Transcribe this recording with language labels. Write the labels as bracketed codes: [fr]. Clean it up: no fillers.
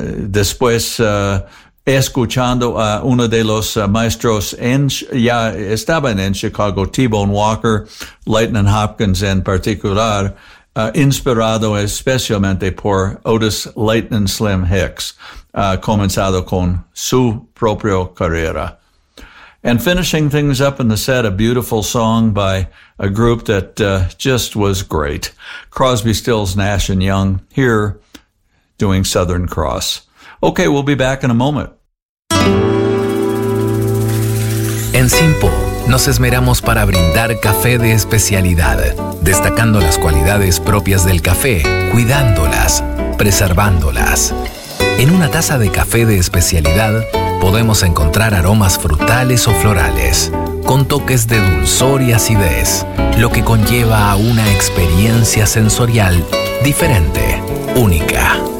[es] después escuchando a uno de los maestros ya estaban en Chicago, T-Bone Walker, Lightnin' Hopkins en particular, inspirado especialmente por Otis Lightning Slim Hicks, comenzado con su propio carrera. [en] And finishing things up in the set, a beautiful song by a group that just was great, Crosby, Stills, Nash & Young, here doing Southern Cross. Okay, we'll be back in a moment. [es] En Simpo, nos esmeramos para brindar café de especialidad, destacando las cualidades propias del café, cuidándolas, preservándolas. En una taza de café de especialidad podemos encontrar aromas frutales o florales, con toques de dulzor y acidez, lo que conlleva a una experiencia sensorial diferente, única.